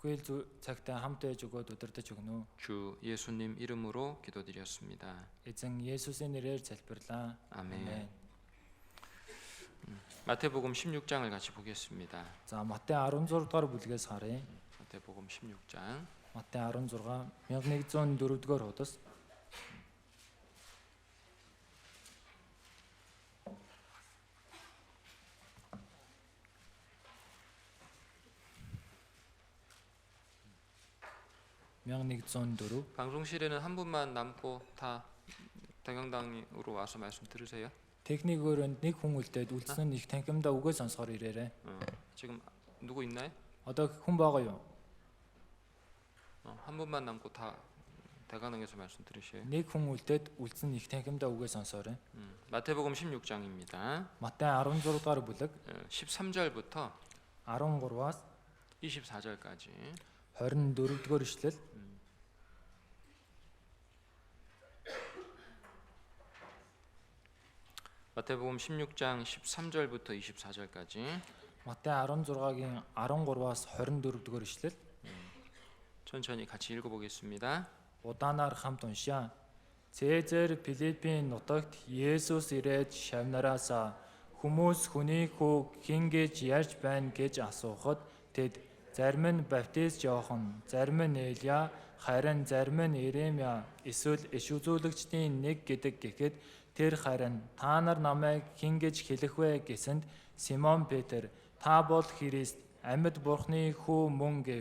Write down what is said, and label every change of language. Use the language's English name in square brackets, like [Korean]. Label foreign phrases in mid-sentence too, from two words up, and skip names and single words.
[Mongolian] Бүхэл цагтаа хамт байж өгөөд удирдах өгнө үү? [Korean] 주 예수님 이름으로 기도드렸습니다. [Mongolian] Эзэн Есүсийн нэрээр залбирлаа. [Korean] 아멘. 마태복음 16장을 같이 보겠습니다. [Mongolian] За Матай 16 дугаар бүлгээс харъя. [Korean] 마태복음 16장 [Mongolian] Матай 16 1104 дугаар хуудас. (1104) [Korean] 방송실에는 한 분만 남고 다 다경당으로 와서 말씀 들으세요. [Mongolian] Техник өрөөнд нэг хүн үлдээд үлдсэн нь их танхимдаа үгээ сонсохоор ирээрээ. [Korean] 지금 누구 있나요? [Mongolian] Одоо хүн байгаа юу? [Korean] 한 분만 남고 다 대관항에서 말씀 들으세요. [Mongolian] Нэг хүн үлдээд үлдсэн их танхимдаа үгээ сонсоорой. [Korean] 마태복음 16장입니다. [Mongolian] Матай 16 дугаар бүлэг [Korean] 13절부터 [Mongolian] 13-аас [Korean] 24절까지 [Mongolian] 24 дугаар ишлэл. [Korean] 마태복음 16장 13절부터 24절까지 [Mongolian] Матай 16-гийн 13-аас 24 дугаар ишлэл. [Korean] 천천히 같이 읽어보겠습니다. [Mongolian] Удаанаар хамт уншаа. Цэзэр Филиппийн нутагт Есүс ирээд шавнараасаа хүмүүс хүний хүү хэн гэж ярьж байна гэж асуухад тэд зарим нь баптист Иохан, зарим нь Элия, харин зарим нь Иремя эсвэл иш үзүүлэгчдийн нэг гэдэг гэхэд тэр харин та нар намайг хэн гэж хэлэх вэ гэсэнд Симон Петр та бол Христ амьд бурхны хүү мөн гэв.